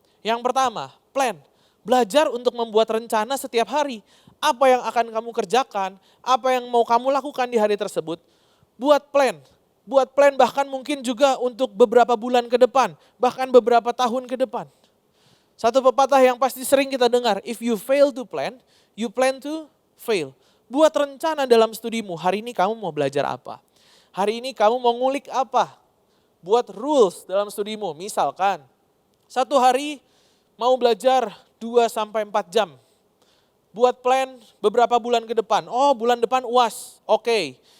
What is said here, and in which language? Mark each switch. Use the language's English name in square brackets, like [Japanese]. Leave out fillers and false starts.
[Indonesian] Yang pertama, plan. Belajar untuk membuat rencana setiap hari. Apa yang akan kamu kerjakan, apa yang mau kamu lakukan di hari tersebut. Buat plan. Buat plan bahkan mungkin juga untuk beberapa bulan ke depan. Bahkan beberapa tahun ke depan. Satu pepatah yang pasti sering kita dengar. [English] If you fail to plan, you plan to fail. [Indonesian] Buat rencana dalam studimu. Hari ini kamu mau belajar apa? Hari ini kamu mau ngulik apa? Buat rules dalam studimu. Misalkan, satu hari mau belajar 2-4 jam. Buat plan beberapa bulan ke depan. Oh bulan depan UAS, oke.